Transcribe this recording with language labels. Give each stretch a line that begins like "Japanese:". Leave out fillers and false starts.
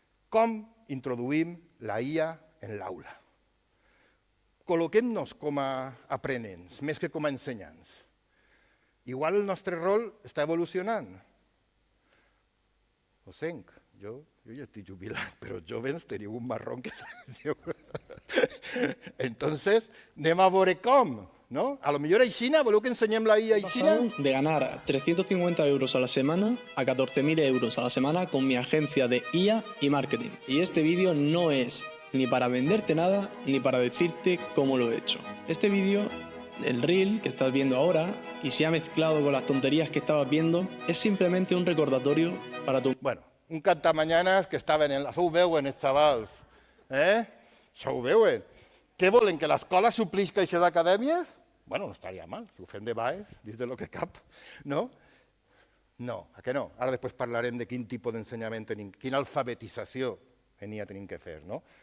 Catalan: Com introduïm la IA en l'aula? Col·loquem-nos com a aprenents, més que com a ensenyants. Igual el nostre rol està evolucionant. Ho sent, jo ja estic jubilat, però joves teniu un marrón que sabeu. Entonces, anem a veure com, ¿no? A lo millor a Xina, voleu que ensenyem la IA a Xina?
Spanish: De ganar 350 euros a la semana a 14.000 euros a la semana con mi agencia de IA y marketing. Y este vídeo no es ni para venderte nada, ni para decirte cómo lo he hecho. Este vídeo, el reel que estás viendo ahora, y se ha mezclado con las tonterías que estabas viendo, es simplemente un recordatorio para tu... Bueno, un cantamañanas que estaven en la...
Catalan: Això ho veuen, els xavals. Això ho veuen. Què volen, que l'escola suplisca això d'acadèmies? Bueno, no estaria mal, si ho fem de baix, dins de lo que cap, no? No, a què no? Ara després parlarem de quin tipus d'ensenyament tenim, quina alfabetització en IA tenim que fer, no?